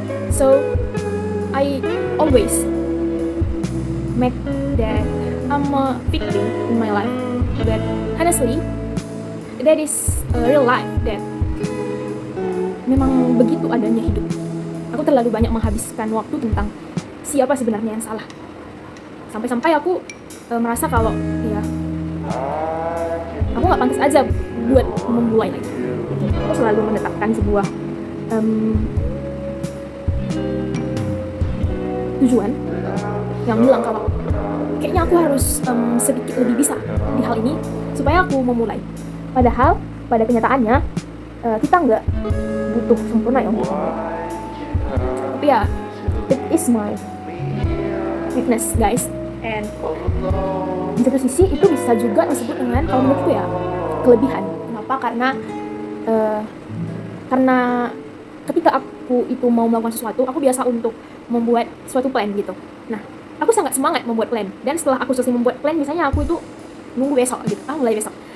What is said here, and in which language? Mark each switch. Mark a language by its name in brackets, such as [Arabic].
[English] So I always make that I'm a victim in my life, but honestly that is a real life that [Indonesian] memang begitu adanya hidup. Aku terlalu banyak menghabiskan waktu tentang siapa sebenarnya yang salah, sampai-sampai aku merasa kalau ya aku nggak pantas aja buat memulai lagi. Aku selalu menetapkan sebuah tujuan yang bilang kalau kayaknya aku harus sedikit lebih bisa di hal ini supaya aku memulai. Padahal pada kenyataannya kita nggak butuh sempurna ya untuk memulai. Tapi ya, [English] it is my weakness guys. [Indonesian] And di satu sisi itu bisa juga disebut dengan kalau menurutku ya kelebihan. Kenapa? Karena ketika aku itu mau melakukan sesuatu, aku biasa untuk membuat suatu plan gitu. Nah, aku sangat semangat membuat plan. Dan setelah aku selesai membuat plan, misalnya aku itu nunggu besok gitu, mulai besok.